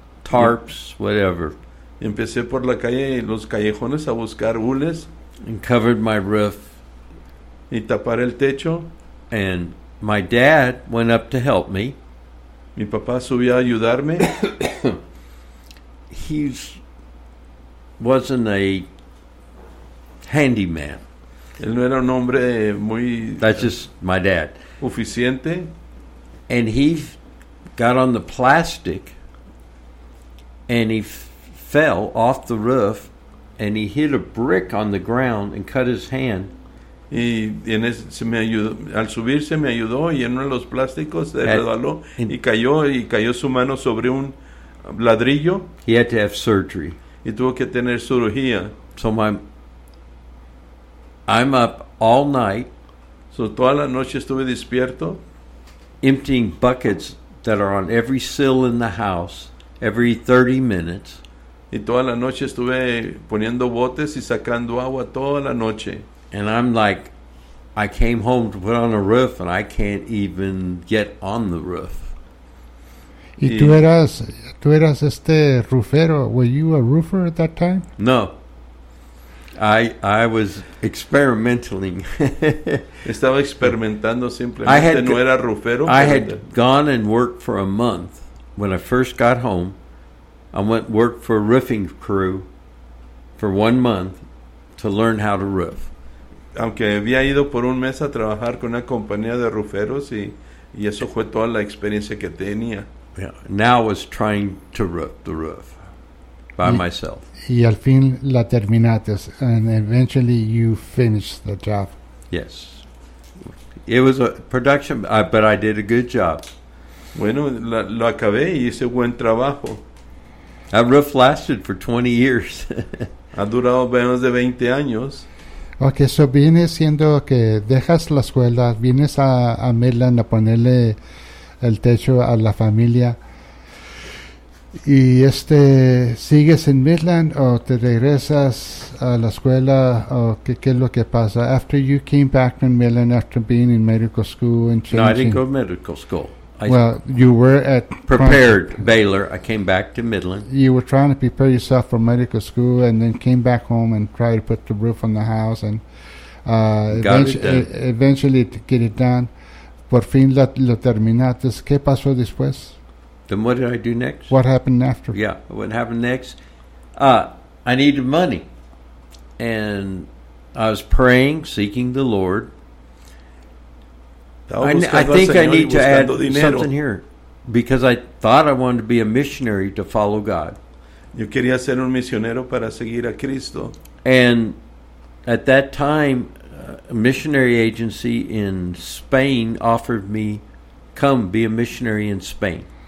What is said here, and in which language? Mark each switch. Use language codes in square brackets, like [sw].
[en] Tarps, whatever. [es] Empecé por la calle, los callejones a buscar hules. [en] And covered my roof. [es] Y tapar el techo. [en] And my dad went up to help me. [es] Mi papá subió a ayudarme. [en] Wasn't a handyman. [es] Él no era un hombre muy. [en] That's just my dad. [es] Oficiente. [en] And he got on the plastic and he fell off the roof and he hit a brick on the ground and cut his hand. [es] Y en ese, se me ayudó, al subir se me ayudó y en uno de los plásticos se resbaló y cayó su mano sobre un ladrillo. [en] He had to have surgery. [es] Y tuvo que tener cirugía. [en] So I'm up all night. [es] So toda la noche estuve despierto. [en] Emptying buckets that are on every sill in the house every 30 minutes. [es] Y toda la noche estuve poniendo botes y sacando agua toda la noche. [en] And I'm like, I came home to put on a roof and I can't even get on the roof. [es] Y tú eras este roofero. [en] Were you a roofer at that time? No. I was experimenting. [es] Estaba experimentando simplemente. No era roofero. [en] I had gone and worked for a month when I first got home. I went work for a roofing crew for 1 month to learn how to roof. [es] Aunque había ido por un mes a trabajar con una compañía de ruferos y eso fue toda la experiencia que tenía. [en] Yeah. Now I was trying to roof the roof by myself. [es] Y al fin la terminaste, [en] and eventually you finished the job. Yes. It was a production, but I did a good job. [es] Bueno, lo acabé y hice buen trabajo. [en] That roof lasted for 20 years. [es] Ha durado menos de 20 años. Ok, so viene siendo que dejas la escuela, vienes a Midland a ponerle el techo a la familia. ¿Y sigues en Midland o te regresas a la escuela o qué es lo que pasa? [en] After you came back from Midland, after being in medical school and changing. No, I didn't go to medical school. You were at prepared Baylor. I came back to Midland. You were trying to prepare yourself for medical school, and then came back home and tried to put the roof on the house, and eventually to get it done. [es] Por fin lo terminaste. ¿Qué pasó después? [en] Then what did I do next? What happened after? Yeah, what happened next? I needed money, and I was praying, seeking the Lord. I think I need to add something here, because I thought I wanted to be a missionary to follow God. [es] Yo quería ser un misionero para seguir a Cristo. [en] And at that time, a missionary agency in Spain offered me, come be a missionary in Spain.